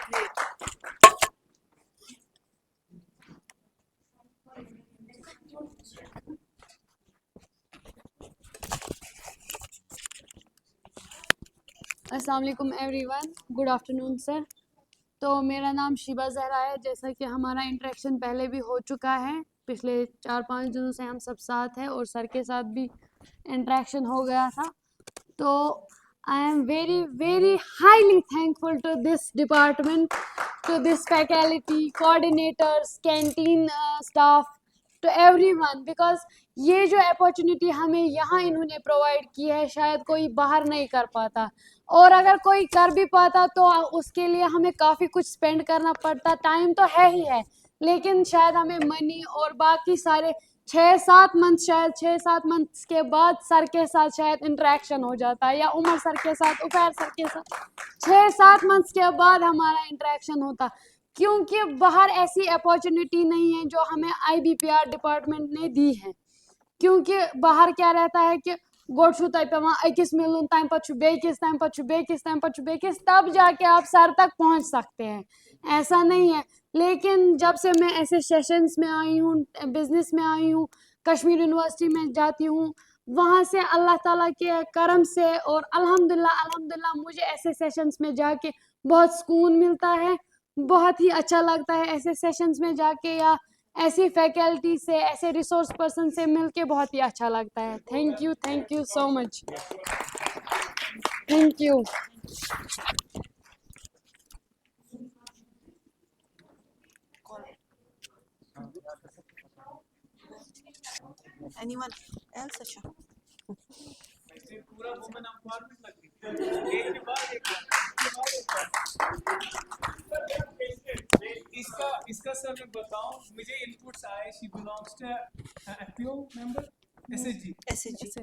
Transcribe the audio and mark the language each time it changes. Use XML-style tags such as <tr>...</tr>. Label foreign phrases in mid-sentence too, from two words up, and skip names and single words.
<ar>السلام عليكم</ar> <en>everyone, good afternoon sir.</en> <hi>तो मेरा नाम शिबा जहरा है। जैसा कि हमारा इंटरेक्शन पहले भी हो चुका है, पिछले 4-5 दिनों से हम सब साथ हैं और सर के साथ भी इंटरेक्शन हो गया था। तो</hi> <en>I am very very highly thankful to this department, to this faculty, coordinators, canteen staff, to everyone,</en> <hi>बिकॉज ये जो अपॉर्चुनिटी हमें यहाँ इन्होंने प्रोवाइड की है शायद कोई बाहर नहीं कर पाता, और अगर कोई कर भी पाता तो उसके लिए हमें काफ़ी कुछ स्पेंड करना पड़ता। टाइम तो है ही है, लेकिन शायद हमें मनी और बाकी सारे 6-7 मंथ, शायद 6-7 मंथ्स के बाद सर के साथ शायद इंटरेक्शन हो जाता है, या उमर सर के साथ, उफैर सर के साथ 6-7 मंथ्स के बाद हमारा इंटरेक्शन होता, क्योंकि बाहर ऐसी अपॉर्चुनिटी नहीं है जो हमें IBPR डिपार्टमेंट ने दी है। क्योंकि बाहर क्या रहता है कि</hi> <ks>गोट छू पे वहाँ अकिस मिलून, तम पु बेकिस,</ks> <hi>तम पु बेकिस, तम पु बेकिस, तब जाके आप सर तक पहुँच सकते हैं। ऐसा नहीं है। लेकिन जब से मैं ऐसे सेशंस में आई हूँ, बिजनेस में आई हूँ, कश्मीर यूनिवर्सिटी में जाती हूँ, वहाँ से अल्लाह ताला के करम से और अल्हम्दुलिल्लाह मुझे ऐसे सेशंस में जाके बहुत सुकून मिलता है, बहुत ही अच्छा लगता है ऐसे सेशंस में जाके, या ऐसी फैकल्टी से, ऐसे</hi> <en>resource person</en> <hi>से मिलके बहुत ही अच्छा लगता है।</hi> <en>Thank you so much. Thank you. Anyone else?</en> <hi>अच्छा पूरा</hi> <en>women empowerment</en> <hi>लग रही है, एक के बाद एक। इसका सर मैं बताऊं, मुझे इनपुट्स आए,</hi> <en>she belongs to FPO member SHG.</en>